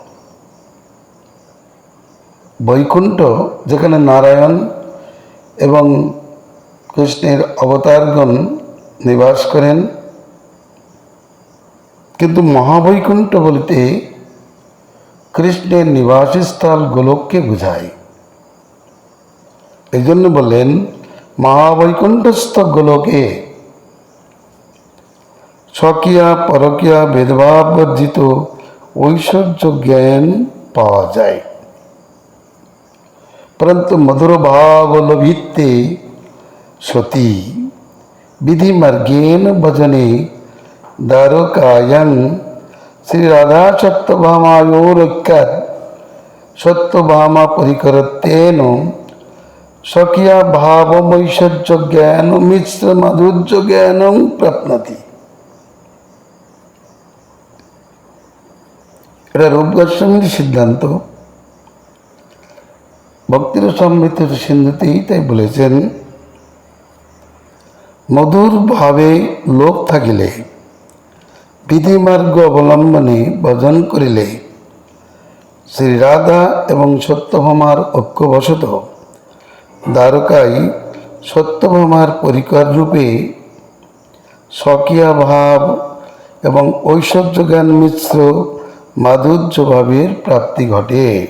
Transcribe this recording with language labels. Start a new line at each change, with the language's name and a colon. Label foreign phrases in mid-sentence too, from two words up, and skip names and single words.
Bangla: বৈকুণ্ঠ যেখানে নারায়ণ এবং কৃষ্ণের অবতারগণ নিবাস করেন, কিন্তু মহাবৈকুণ্ঠ বলতে কৃষ্ণের নিবাসস্থল গোলককে বোঝায়। এই জন্য বললেন মহাবৈকুণ্ঠস্থ গোলকে স্বকীয়া পরকীয়া ভেদভাব বর্জিত ঐশ্বর্য জ্ঞান পাওয়া যায়।
Sanskrit: परंतु मधुर भाव लभिते सती विधि मार्गेण भजने द्वारकायां श्री राधा सत्यभामायोरैक्यात् सत्यभामा परिकरत्वेन स्वकीया भावमैश्वर्य ज्ञान मिश्र माधुर्य ज्ञानं प्राप्नोति।
Bangla: এটা রূপ গোস্বামীর সিদ্ধান্ত। ভক্তির সমৃদ্ধ সিন্ধুতেই তাই বলেছেন, মধুর ভাবে লোভ থাকিলে বিধিমার্গ অবলম্বনে ভজন করিলে শ্রী রাধা এবং সত্যভামার ঐক্যবশত দ্বারকায় সত্যভামার পরিকর রূপে স্বকীয়া ভাব এবং ঐশ্বর্য জ্ঞান মিশ্র মাধুর্য ভাবের প্রাপ্তি ঘটে।